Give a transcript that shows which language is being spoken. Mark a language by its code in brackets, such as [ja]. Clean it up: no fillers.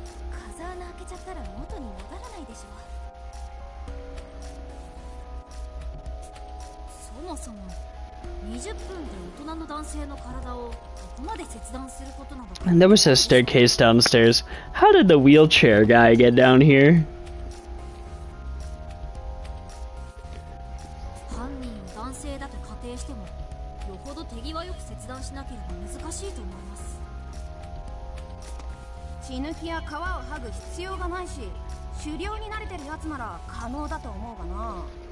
[ja] 風穴開けちゃったら元に戻らないでしょ。そもそも20分で大人の男性の体をここまで切断することなど。 [en] And there was a staircase downstairs. How did the wheelchair guy get down here? [ja] 犯人を男性だと仮定してもよほど手際よく切断しなければ難しいと思います。血抜きや皮を剥ぐ必要がないし狩猟に慣れてるやつなら可能だと思うがな。